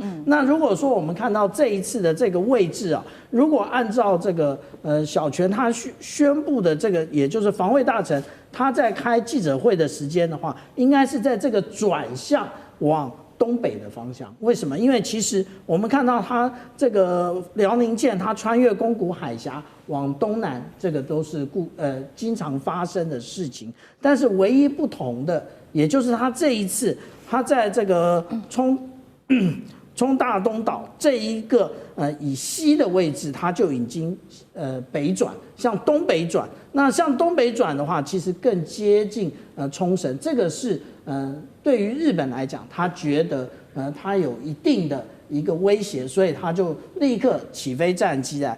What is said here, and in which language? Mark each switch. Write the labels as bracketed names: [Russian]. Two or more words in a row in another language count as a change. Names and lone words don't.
[Chinese] 那如果說我們看到這一次的這個位置啊，如果按照這個小泉他宣布的這個，也就是防衛大臣他在開記者會的時間的話，應該是在這個轉向往東北的方向。為什麼？因為其實我們看到它這個遼寧艦，它穿越宮古海峽往東南，這個都是經常發生的事情。但是唯一不同的，也就是它這一次，它在這個冲大東島這一個以西的位置，它就已經北轉，向東北轉。那向東北轉的話，其實更接近冲繩。这個是對於日本來講，他覺得他有一定的一個威脅，所以他就立刻起飛戰機來。